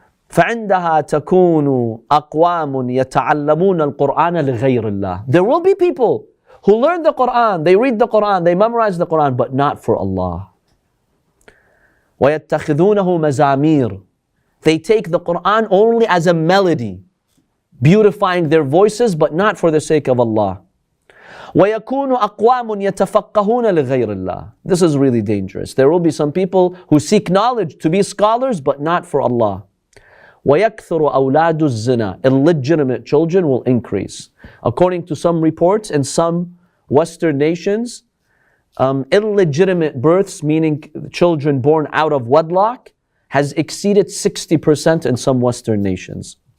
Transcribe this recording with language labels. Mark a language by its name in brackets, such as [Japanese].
[Arabic] فَعِنْدَهَا تَكُونُ أَقْوَامٌ يَتَعَلَّمُونَ الْقُرْآنَ لِغَيْرِ اللَّهِ [English] There will be people who learn the Quran, they read the Quran, they memorize the Quran, but not for Allah. [Arabic] وَيَتَّخِذُونَهُ مَزَامِيرٌ [English] They take the Quran only as a melody, beautifying their voices, but not for the sake of Allah. [Arabic] وَيَكُونُ أَقْوَامٌ يَتَفَقَّهُونَ لِغَيْرِ اللَّهِ [English] This is really dangerous. There will be some people who seek knowledge to be scholars, but not for Allah. [Arabic] وَيَكْثُرُ أَوْلَادُ الزِّنَا [English] Illegitimate children will increase. According to some reports in some Western nations, illegitimate births, meaning children born out of wedlock, has exceeded 60% in some Western nations.